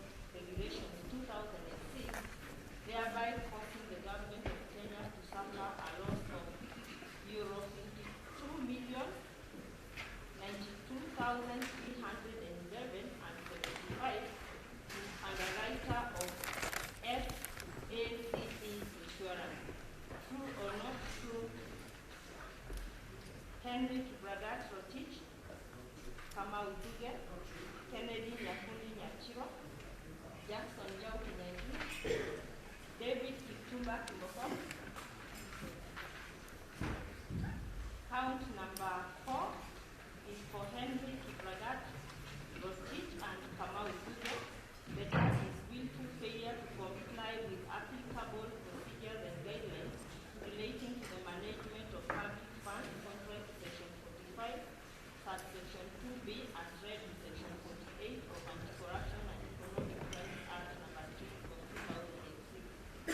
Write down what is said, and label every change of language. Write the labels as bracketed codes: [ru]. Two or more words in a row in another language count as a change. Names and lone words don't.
[en] Regulations 2006, thereby causing the government of Kenya to suffer a loss of euro 52,092,311.75 to underwriter of FACE insurance. True or not true? Henry Bragat Rotich, Kamau Duge, Kennedy Nyakundi Nyachiro, Jackson Jau Kinyangi, David Kipchumba Kimoko. Count number 4 is for Henry Kibragat Rotich and Kamau Duge. The charge is willful failure to comply with applicable procedures and guidelines relating to the management of public funds, contract section 45, subsection 2B, as read in section 48 of Anti-Corruption and Economic Crimes Act number 3 of 2006.